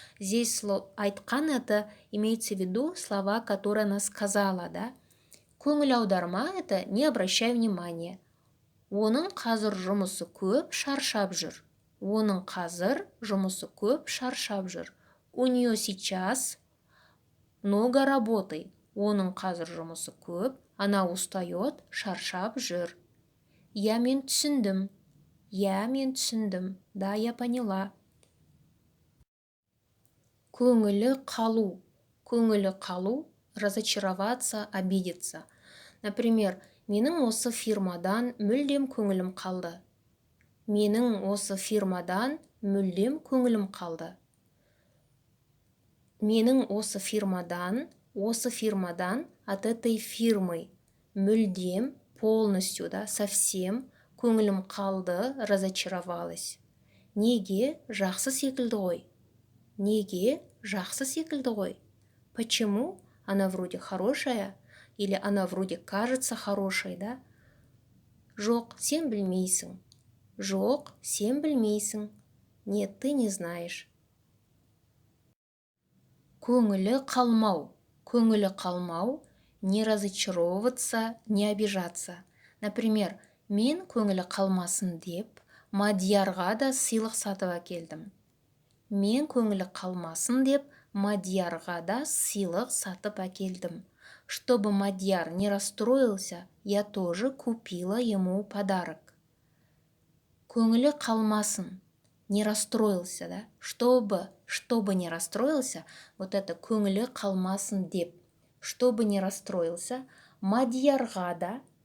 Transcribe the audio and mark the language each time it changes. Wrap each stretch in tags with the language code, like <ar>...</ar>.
<ru>Здесь слово «айтқан» это имеется в виду слова, которые она сказала, да?</ru> <kk>Көңіл аударма</kk> <ru>– это не обращай внимания.</ru> <kk>Оның қазір жұмысы көп, шаршап жүр. Оның қазір жұмысы көп, шаршап жүр.</kk> <ru>У нее сейчас много работы.</ru> <kk>Оның қазір жұмысы көп,</kk> <ru>она устает,</ru> <kk>шаршап жүр. Я, мен түсіндім. Я, мен түсіндім.</kk> <ru>Да, я поняла.</ru> <kk>Көңілі қалу. Көңілі қалу –</kk> <ru>разочароваться, обидеться. Например,</ru> <kk>менің осы фирмадан мүлдем көңілім қалды. Менің осы фирмадан мүлдем көңілім қалды. Менің осы фирмадан</kk> <ru>от этой фирмы</ru> <kk>мүлдем,</kk> <ru>полностью, да, совсем</ru> <kk>көңілім қалды,</kk> <ru>разочаровалась.</ru> <kk>Неге? Жақсы секілді ғой. Неге? Жақсы секілді ғой.</kk> <ru>Почему? Она вроде хорошая. Или она вроде кажется хорошей, да?</ru> <kk>Жоқ, сен білмейсің. Жоқ, сен білмейсің.</kk> <ru>Нет, ты не знаешь.</ru> <kk>Көңілі қалмау. Көңілі қалмау –</kk> <ru>не разочаровываться, не обижаться. Например,</ru> <kk>мен көңілі қалмасын деп, Мадиярға да сыйлық сатып әкелдім. Мен көңілі қалмасын деп, Мадиярға да сыйлық сатып әкелдім.</kk> <ru>Чтобы Мадияр не расстроился, я тоже купила ему подарок.</ru> <kk>Көңілі қалмасын,</kk> <ru>не расстроился, да? Чтобы не расстроился, вот это</ru> <kk>көңілі қалмасын деп.</kk> <ru>Чтобы не расстроился,</ru> <kk>Мадиярға да.</kk>